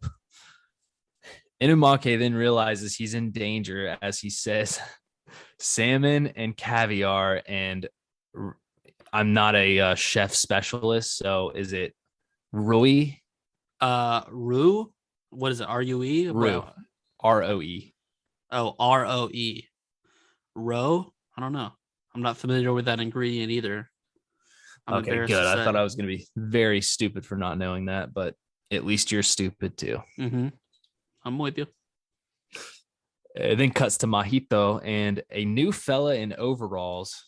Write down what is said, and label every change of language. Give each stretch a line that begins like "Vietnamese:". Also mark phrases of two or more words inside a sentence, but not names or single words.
English: Inumake then realizes he's in danger as he says, salmon and caviar, and I'm not a chef specialist, so is it Rui? Rue? What is it? R-U-E? Rue. R-O-E. Oh, R-O-E. Roe? I don't know. I'm not familiar with that ingredient either. I'm Okay, embarrassed good. to I say. thought I was going to be very stupid for not knowing that, but at least you're stupid too. Mm-hmm. I'm with you. It then cuts to Mahito and a new fella in overalls,